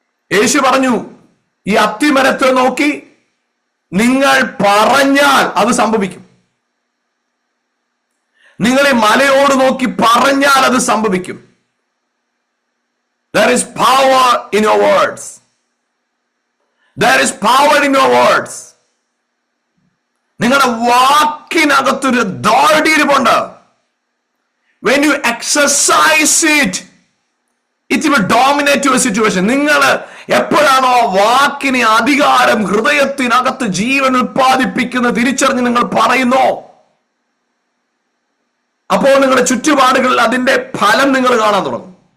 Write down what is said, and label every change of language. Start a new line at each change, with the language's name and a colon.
Malayalam: യേശു പറഞ്ഞു, ഈ അത്തിമരത്തെ നോക്കി നിങ്ങൾ പറഞ്ഞാൽ അത് സംഭവിക്കും. നിങ്ങൾ ഈ മലയോട് നോക്കി പറഞ്ഞാൽ അത് സംഭവിക്കും.
English: There is power in your words. There is power in your words.
Malayalam: നിങ്ങളുടെ വാക്കിനകത്തൊരു ദാർഢ്യമുണ്ട്.
English: When you exercise it, it will dominate your situation.
Malayalam: നിങ്ങൾ എപ്പോഴാണോ വാക്കിന് അധികാരം, ഹൃദയത്തിനകത്ത് ജീവൻ ഉൽപ്പാദിപ്പിക്കുന്ന തിരിച്ചറിഞ്ഞ് നിങ്ങൾ പറയുന്നോ, അപ്പോൾ നിങ്ങളുടെ ചുറ്റുപാടുകളിൽ അതിന്റെ ഫലം നിങ്ങൾ കാണാൻ തുടങ്ങും.